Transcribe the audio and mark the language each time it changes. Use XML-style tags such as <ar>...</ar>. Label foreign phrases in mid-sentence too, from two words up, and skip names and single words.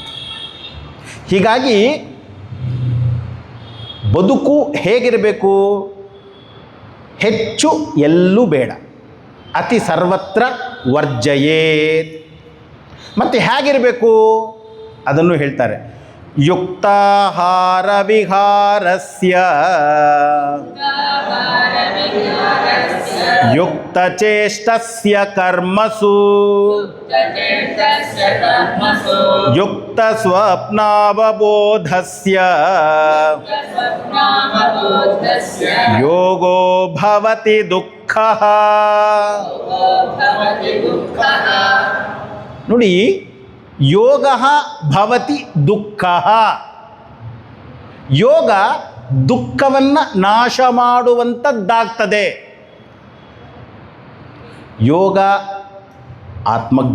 <kn>ಹೀಗಾಗಿ ಬದುಕು ಹೇಗಿರಬೇಕು? ಹೆಚ್ಚು ಎಲ್ಲೂ ಬೇಡ,</kn> <sa>ಅತಿ ಸರ್ವತ್ರ ವರ್ಜಯೇತ್.</sa> <kn>ಮತ್ತು ಹೇಗಿರಬೇಕು ಅದನ್ನು ಹೇಳ್ತಾರೆ.</kn> <sa>ಯುಕ್ತಾಹಾರ ವಿಹಾರಸ್ಯ ಯುಕ್ತಚೇಷ್ಟಸ್ಯ ಕರ್ಮಸು ಯುಕ್ತ ಸ್ವಪ್ನಾವಬೋಧಸ್ಯ ಯೋಗೋ ಭವತಿ ದುಃಖಃ.</sa> <kn>ನೋಡಿ,</kn> <sa>ಯೋಗ ಭವತಿ ದುಃಖ.</sa> <kn>ಯೋಗ ದುಃಖವನ್ನು ನಾಶ ಮಾಡುವಂಥದ್ದಾಗ್ತದೆ. ಯೋಗ ಆತ್ಮಜ್ಞಾನ.</kn>